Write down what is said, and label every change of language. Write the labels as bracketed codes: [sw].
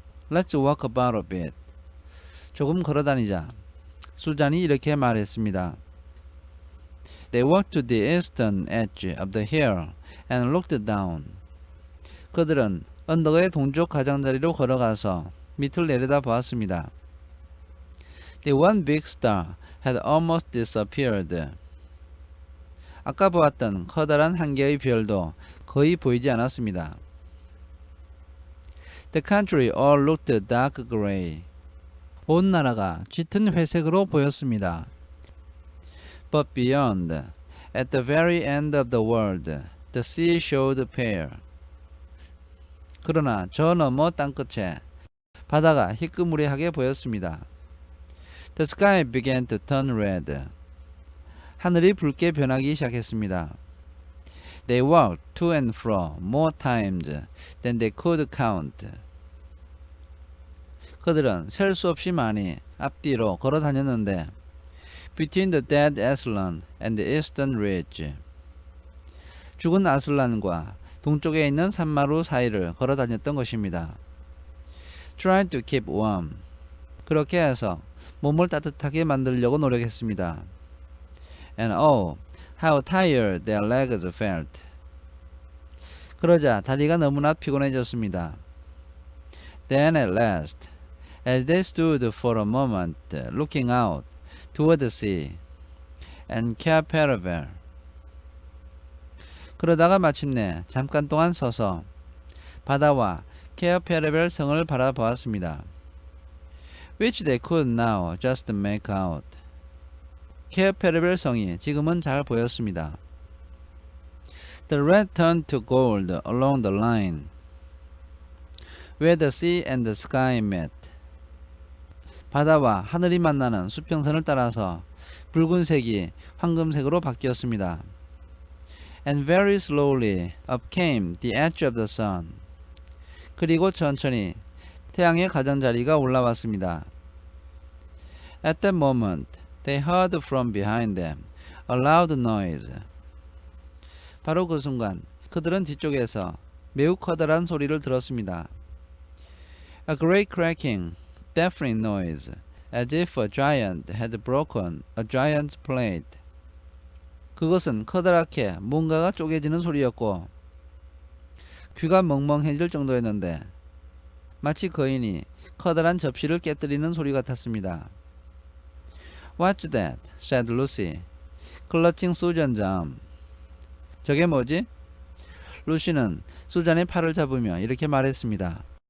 [en] Let's walk about a bit. [ko] 조금 걸어다니자. 수잔이 이렇게 말했습니다. [en] They walked to the eastern edge of the hill and looked down. [ko] 그들은 언덕의 동쪽 가장자리로 걸어가서 밑을 내려다 보았습니다. [en] The one big star had almost disappeared. [ko] 아까 보았던 커다란 한 개의 별도 거의 보이지 않았습니다. [en] The country all looked dark gray. [ko] 온 나라가 짙은 회색으로 보였습니다. [en] But beyond, at the very end of the world, the sea showed pale. [ko] 그러나 저 너머 땅끝에 바다가 희끄무리하게 보였습니다. [en] The sky began to turn red. [ko] 하늘이 붉게 변하기 시작했습니다. [en] They walked to and fro more times than they could count. [ko] 그들은 셀 수 없이 많이 앞뒤로 걸어 다녔는데 [en] Between the dead Aslan and the eastern ridge. [ko] 죽은 아슬란과 동쪽에 있는 산마루 사이를 걸어 다녔던 것입니다. [en] Trying to keep warm. [ko] 그렇게 해서 몸을 따뜻하게 만들려고 노력했습니다. [en] And oh, how tired their legs felt. [ko] 그러자 다리가 너무나 피곤해졌습니다. [en] Then at last, as they stood for a moment looking out toward the sea and Cape Paravel. [ko] 그러다가 마침내 잠깐 동안 서서 바다와 케어 페르벨 성을 바라보았습니다. [en] Which they could now just make out. [ko] 케어 페르벨 성이 지금은 잘 보였습니다. [en] The red turned to gold along the line where the sea and the sky met. [ko] 바다와 하늘이 만나는 수평선을 따라서 붉은색이 황금색으로 바뀌었습니다. [en] And very slowly up came the edge of the sun. [ko] 그리고 천천히 태양의 가장자리가 올라왔습니다. [en] At that moment, they heard from behind them a loud noise. [ko] 바로 그 순간 그들은 뒤쪽에서 매우 커다란 소리를 들었습니다. [en] A great cracking, deafening noise, as if a giant had broken a giant's plate. [ko] 그것은 커다랗게 뭔가가 쪼개지는 소리였고 귀가 멍멍해질 정도였는데 마치 거인이 커다란 접시를 깨뜨리는 소리 같았습니다. [en] What's that? said Lucy, clutching Susan's arm. [ko] 저게 뭐지? 루시는 수잔의 팔을 잡으며 이렇게 말했습니다.